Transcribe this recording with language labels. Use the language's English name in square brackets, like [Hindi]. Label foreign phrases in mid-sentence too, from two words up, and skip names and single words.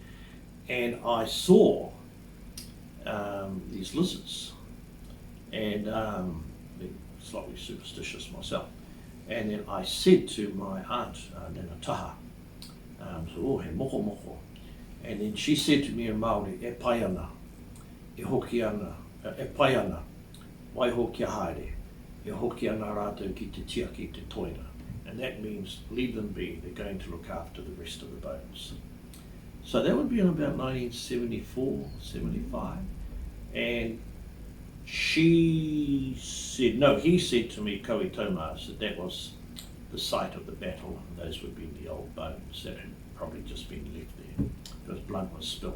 [English] And I saw these lizards, and being slightly superstitious myself. And then I said to my aunt, Nana Taha, so, [Māori] he moko moko. And then she said to me in Māori, e pai ana, e hoki ana, e pai ana, wai hoki haere, e hoki ana rātou ki te tia ki te toina. [English] And that means leave them be, they're going to look after the rest of the bones. So that would be in about 1974, 75. And she said, no, he said to me, Koe Tomas, that was the site of the battle, and those would be the old bones that had probably just been left there because blood was spilled.